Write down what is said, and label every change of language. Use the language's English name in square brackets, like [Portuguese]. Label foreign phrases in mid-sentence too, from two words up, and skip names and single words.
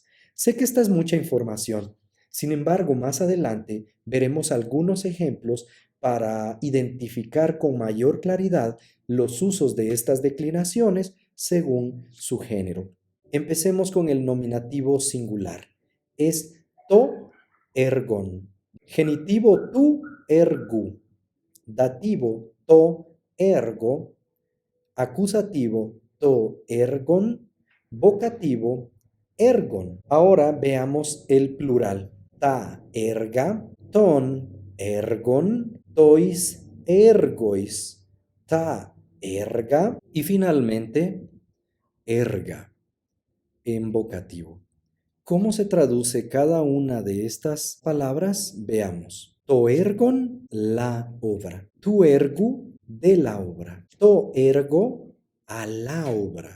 [Spanish] Sé que esta es mucha información. Sin embargo, más adelante veremos algunos ejemplos para identificar con mayor claridad los usos de estas declinaciones según su género. Empecemos con el nominativo singular. Es [Greek] τὸ ἔργον. [Spanish] Genitivo [Greek] τοῦ ἔργου. [Spanish] Dativo [Greek] τῷ ἔργῳ. [Spanish] Acusativo [Greek] τὸ ἔργον. [Spanish] Vocativo ergon. Ahora veamos el plural. [Greek] τὰ ἔργα, τῶν ἔργων, τοῖς ἔργοις, τὰ ἔργα [Spanish] y finalmente erga en vocativo. ¿Cómo se traduce cada una de estas palabras? Veamos. [Greek] τὸ ἔργον, [Spanish] la obra. [Greek] τοῦ ἔργου, [Spanish] de la obra. [Greek] τῷ ἔργῳ, [Spanish] a la obra.